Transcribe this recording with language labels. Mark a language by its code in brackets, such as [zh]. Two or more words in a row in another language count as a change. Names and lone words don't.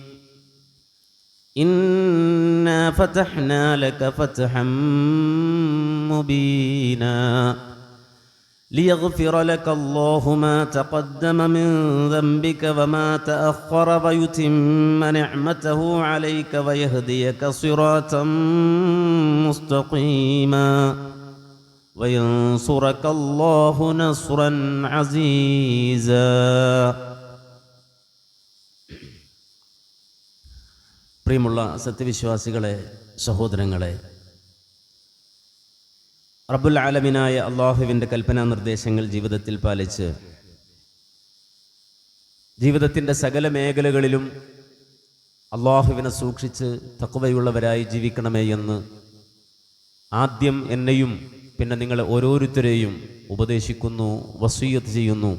[ar] إنا فتحنا لك فتحا مبينا ليغفر لك الله ما تقدم من ذنبك وما تأخر ويتم نعمته عليك ويهديك صراطا مستقيما وينصرك الله نصرا عزيزا. [ml] പ്രിയമുള്ള സത്യവിശ്വാസികളെ, സഹോദരങ്ങളെ, റബ്ബുൽ ആലമീനായ അള്ളാഹുവിൻ്റെ കൽപ്പനാ നിർദ്ദേശങ്ങൾ ജീവിതത്തിൽ പാലിച്ച് ജീവിതത്തിൻ്റെ സകല മേഖലകളിലും അള്ളാഹുവിനെ സൂക്ഷിച്ച് തഖ്വയുള്ളവരായി ജീവിക്കണമേ എന്ന് ആദ്യം എന്നെയും പിന്നെ നിങ്ങളെ ഓരോരുത്തരെയും ഉപദേശിക്കുന്നു, വസിയ്യത്ത് ചെയ്യുന്നു.